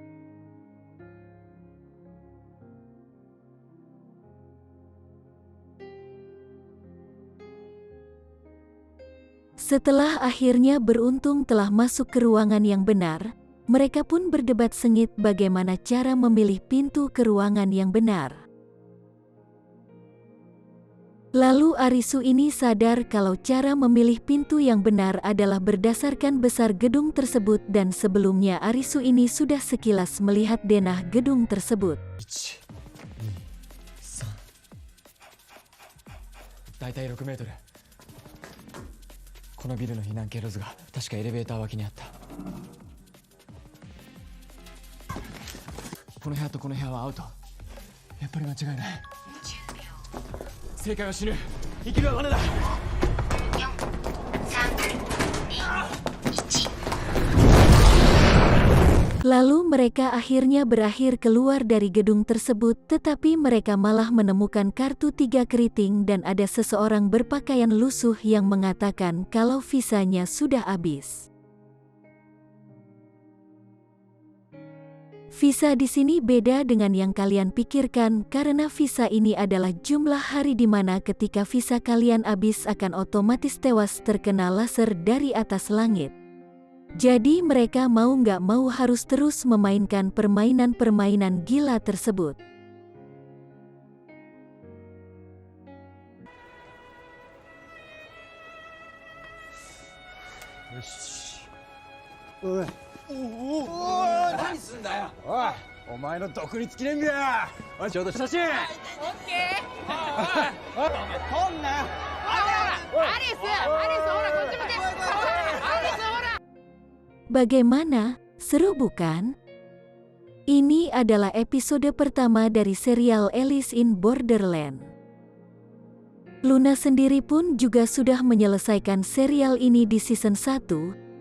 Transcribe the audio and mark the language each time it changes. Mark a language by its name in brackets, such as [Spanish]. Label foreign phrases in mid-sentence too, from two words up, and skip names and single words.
[Indonesian] Setelah akhirnya beruntung telah masuk ke ruangan yang benar, mereka pun berdebat sengit bagaimana cara memilih pintu ke ruangan yang benar. Lalu Arisu ini sadar kalau cara memilih pintu yang benar adalah berdasarkan besar gedung tersebut dan sebelumnya Arisu ini sudah sekilas melihat denah gedung tersebut. [Japanese] だいたい6メートル。このビルの避難経路図が確かエレベーター脇にあった。この部屋とこの部屋はアウト。やっぱり間違いない。正解は死ぬ。生きるは罠だ。 [Indonesian] Lalu mereka akhirnya berakhir keluar dari gedung tersebut, tetapi mereka malah menemukan kartu 3 keriting dan ada seseorang berpakaian lusuh yang mengatakan kalau visanya sudah habis. Visa di sini beda dengan yang kalian pikirkan karena visa ini adalah jumlah hari di mana ketika visa kalian habis akan otomatis tewas terkena laser dari atas langit. Jadi mereka mau nggak mau harus terus memainkan permainan-permainan gila tersebut. [Japanese] おい、何すんだよ。おい、お前の独立記念日だ。おい、ちょうど写真。オッケー。おい、撮んなよ。アリス、ほらこっち見て。アリスほら。 [Indonesian] Bagaimana? Seru bukan? Ini adalah episode pertama dari serial Alice in Borderland. Luna sendiri pun juga sudah menyelesaikan serial ini di season 1.